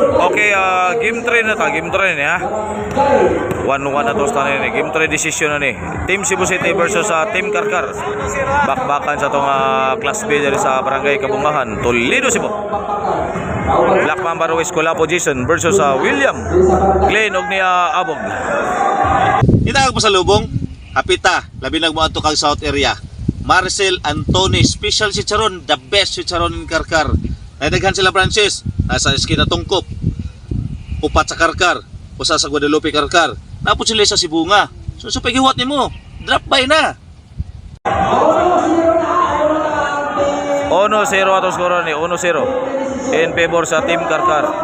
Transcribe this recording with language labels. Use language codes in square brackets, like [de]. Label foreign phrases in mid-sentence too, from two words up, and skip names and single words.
[ceb] Okay, game 3 na ta. Game 3 ya. 1-1 na to sa ni. Game 3 decision na ni. Team Cebu City versus Team Karkar. Bakbakan sa tong Class B dari sa Barangay Kabungahan, Toledo, Cebu. Black Mamba Ruiz Colapo Jason versus William Glenn og ni Abog. Itaag pasalubong, hapita, labi nagmuadto kang South area. Marcel Antony, special si Charon, [en] the best [ceb] si Charon in Karkar. Naidaghan sila branches, nasa Esquina Tungkop, upat sa Karkar, usa sa Guadalupe Karkar. Napod sila sa Sibunga. So pagihuwat nimo, [en] drop by [ceb] na. 1-0 atong skoro ni 1-0 [en] in favor [ceb] sa Team Karkar.